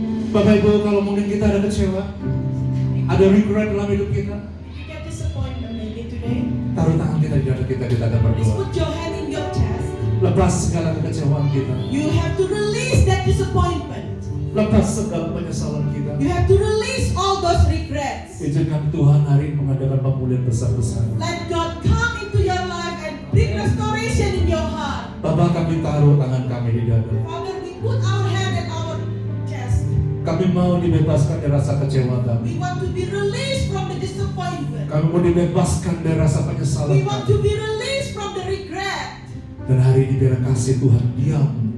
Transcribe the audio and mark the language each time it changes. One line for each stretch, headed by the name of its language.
Indonesian: Bapak Ibu, kalau mungkin kita ada kecewa, ada regret dalam hidup kita,
English: If you get disappointment maybe today,
Indonesian: taruh tangan kita di dada kita akan
English: please
Indonesian: berdoa.
English: put your hand in your chest.
Indonesian: Lepas segala kekecewaan kita,
English: You have to release that disappointment.
Indonesian: lepas segala penyesalan kita.
English: You have to release all those regrets.
Indonesian: Izinkan Tuhan hari ini mengadakan pemulihan besar-besaran.
English: Let God come into your life and bring restoration in your heart.
Indonesian: Bapak, kami taruh tangan kami di dada.
English: Father, we put our hand at our chest.
Indonesian: Kami mau dibebaskan dari rasa kecewa kami.
English: We want to be released from the disappointment.
Indonesian: Kami mau dibebaskan dari rasa penyesalan
English: We want
Indonesian: kami.
English: to be released from the regret.
Indonesian: Dan hari ini biar kasih Tuhan diam